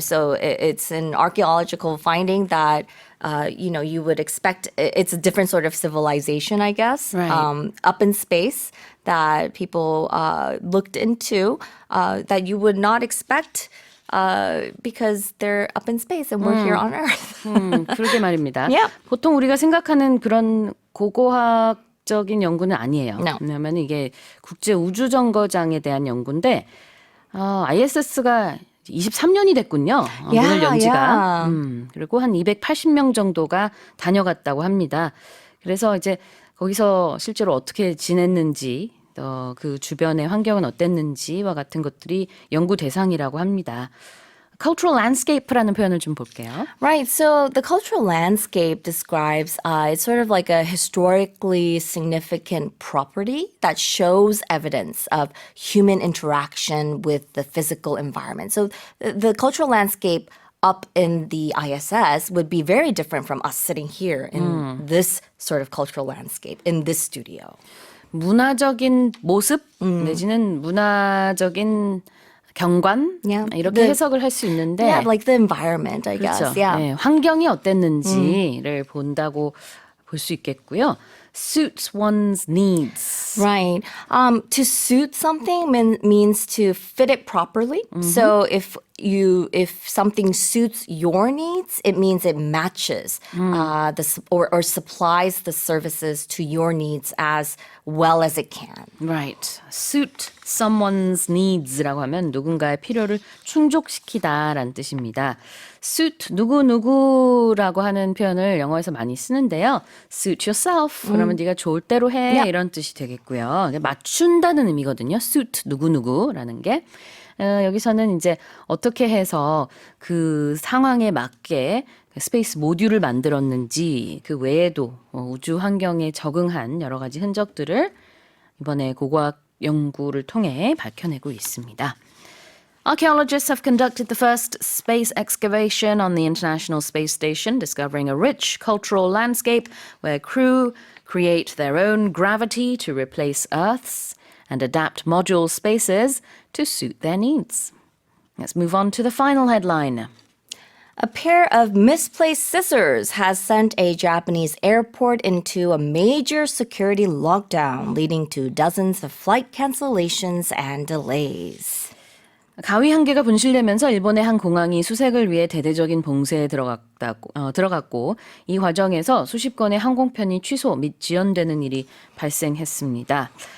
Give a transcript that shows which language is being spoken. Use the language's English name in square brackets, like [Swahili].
[English] So it's an archaeological finding that you would expect. It's a different sort of civilization, I guess, Right. up in space that people looked into that you would not expect because they're up in space and we're here on Earth. [Korean] 그러게 말입니다. [English] Yeah. [Korean] 보통 우리가 생각하는 그런 고고학적인 연구는 아니에요. [English] No. [Korean] 왜냐하면 이게 국제우주정거장에 대한 연구인데 ISS가 23년이 됐군요. 문을 연 지가. 그리고 한 280명 정도가 다녀갔다고 합니다. 그래서 이제 거기서 실제로 어떻게 지냈는지 그 주변의 환경은 어땠는지와 같은 것들이 연구 대상이라고 합니다. Cultural landscape라는 표현을 좀 볼게요. [English] Right. So the cultural landscape describes it's sort of like a historically significant property that shows evidence of human interaction with the physical environment. So the cultural landscape up in the ISS would be very different from us sitting here in this sort of cultural landscape in this studio. [Korean] 문화적인 모습 내지는 문화적인 경관 [English] Yeah. [Korean] 이렇게 해석을 할 수 있는데 [English] Yeah, like the environment, I [Korean] 그렇죠. [English] guess. Yeah. [Korean] 네, 환경이 어땠는지를 본다고 볼 수 있겠고요. [English] Suits one's needs. Right. To suit something means to fit it properly. So if something suits your needs, it means it matches or supplies the services to your needs as well as it can. Right. Suit someone's needs [Korean] 라고 하면 누군가의 필요를 충족시키다라는 뜻입니다. suit 누구누구라고 하는 표현을 영어에서 많이 쓰는데요. [English] suit yourself. [Korean] 그러면 네가 좋을 대로 해. [English] Yeah. [Korean] 이런 뜻이 되겠고요. 맞춘다는 의미거든요. suit 누구누구라는 게. 여기서는 이제 어떻게 해서 그 상황에 맞게 스페이스 모듈을 만들었는지 그 외에도 우주 환경에 적응한 여러 가지 흔적들을 이번에 고고학 연구를 통해 밝혀내고 있습니다. [English] Archaeologists have conducted the first space excavation on the International Space Station, discovering a rich cultural landscape where crew create their own gravity to replace Earth's and adapt module spaces to suit their needs. Let's move on to the final headline. A pair of misplaced scissors has sent a Japanese airport into a major security lockdown, leading to dozens of flight cancellations and delays. [Korean] 가위 한 개가 분실되면서 일본의 한 공항이 수색을 위해 대대적인 봉쇄에 들어갔고 이 과정에서 수십 건의 항공편이 취소 및 지연되는 일이 발생했습니다.